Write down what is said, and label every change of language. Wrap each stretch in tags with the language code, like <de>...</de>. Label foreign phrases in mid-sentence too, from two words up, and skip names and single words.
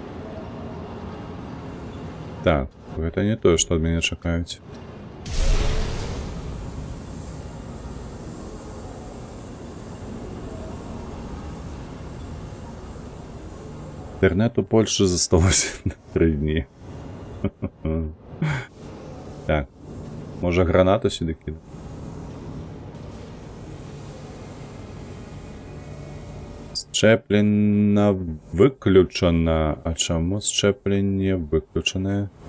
<be>Так, гэта не тое, што ад мяне чакаюць. Интернет у Польши засталося на 3 дні.</be> <uk>Так, може гранату сюди кидати? Щеплення виключено. А чому щеплення виключене?</uk>